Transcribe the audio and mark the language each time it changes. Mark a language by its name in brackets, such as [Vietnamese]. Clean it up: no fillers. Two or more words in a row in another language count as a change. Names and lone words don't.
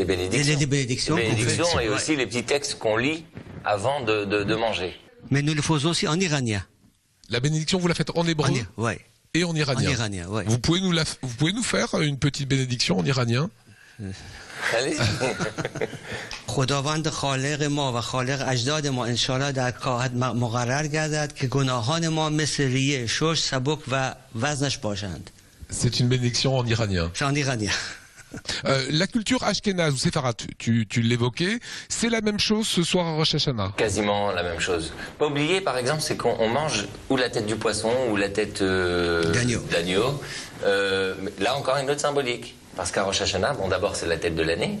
[French] bénédictions. Les bénédictions, les bénédictions qu'on fait. et aussi les petits textes qu'on lit avant de manger. Mais nous le faisons aussi en iranien. La bénédiction, vous la faites en hébreu? Oui. Et en iranien. En iranien, ouais. Vous pouvez nous faire une petite bénédiction en iranien? Allez. [Persian] خداوند خالق ما و خالق اجداد ما انشالله در کاهد مقرر گردد که گناهان ما مثل ریه شش سبک و وزنش باشند. [French] C'est une bénédiction en iranien. C'est en iranien. La culture ashkénaze ou séfarade, tu l'évoquais, c'est la même chose ce soir à Rosh Hashanah? Quasiment la même chose. Pas oublier, par exemple, c'est qu'on mange ou la tête du poisson ou la tête d'agneau. Là encore une autre symbolique. Parce qu'à Rosh Hashanah, bon d'abord c'est la tête de l'année.